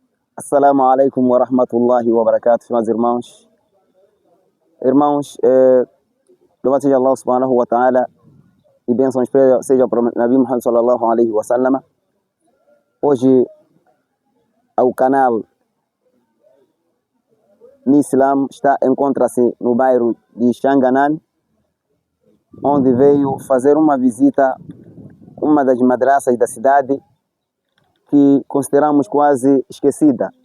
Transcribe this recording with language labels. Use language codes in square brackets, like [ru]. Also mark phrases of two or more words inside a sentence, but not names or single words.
[ar] Assalamu alaikum wa rahmatullahi wa barakatuh, [pt] meus irmãos. Irmãos, louvado seja Allah [ar] سبحانه وتعالى [pt] e bênçãos seja para o Nabi Muhammad [ar] صلى الله عليه وسلم. [pt] Hoje, o canal Nislam encontra-se no bairro de Xanganan, onde veio fazer uma visita uma das madraças da cidade que consideramos quase esquecida.